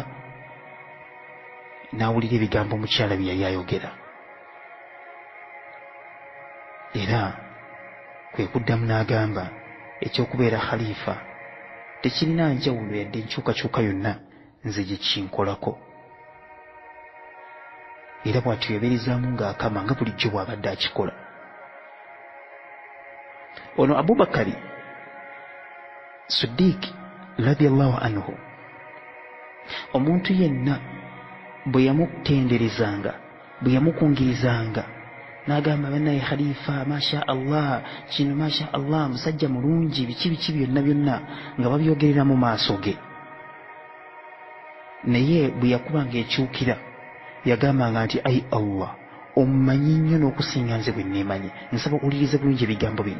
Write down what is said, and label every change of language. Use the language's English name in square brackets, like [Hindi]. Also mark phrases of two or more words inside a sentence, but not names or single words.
[Ganda] N'awulira ebigambo omukyala bye yali ayogera, era kwe kuddamu n'agamba ekyokubeera khalifa tekirina njawulo yadde enkyukakyuka yonna nze gye kinkolako. Era bw'atyo yabeerezaamu ng'akama nga bulijjo bw'abadde akikola. Ono Abubakari Siddiq [Arabic] رضي الله عنه, [Ganda] omuntu yenna bwe yamutenderezanga, bwe yamukungirizanga, n'agamba bannaye khalifa [Arabic] ما شاء الله, [Ganda] kino [Arabic] ما شاء الله, [Ganda] musajja mulungi, biki byonna nga babyogerera mu maaso ge. Naye bwe yakubanga ekyukira yagambanga nti ayi Allah, omumanyi nnyo n'okusinga nze bwe neemanyi, nsaba okuwuliriza bulungi ebigambo bino.